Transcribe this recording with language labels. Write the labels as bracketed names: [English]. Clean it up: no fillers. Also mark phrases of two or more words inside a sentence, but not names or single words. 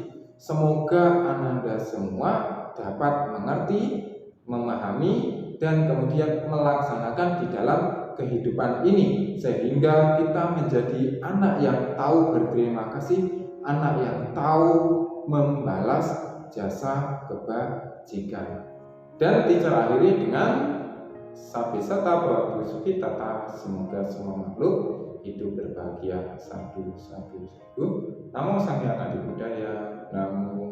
[Indonesian] Semoga Ananda semua dapat mengerti, memahami, dan kemudian melaksanakan di dalam kehidupan ini, sehingga kita menjadi anak yang tahu berterima kasih, anak yang tahu membalas jasa kebajikan. Dan teacher akhiri dengan [Pali] Sabe sata bhawatu sukhitata, [Indonesian] semoga semua makhluk hidup berbahagia. [Pali] Sadu, sadu, sadu. [Indonesian] Namo Sang Hyang Adi Budaya. Namo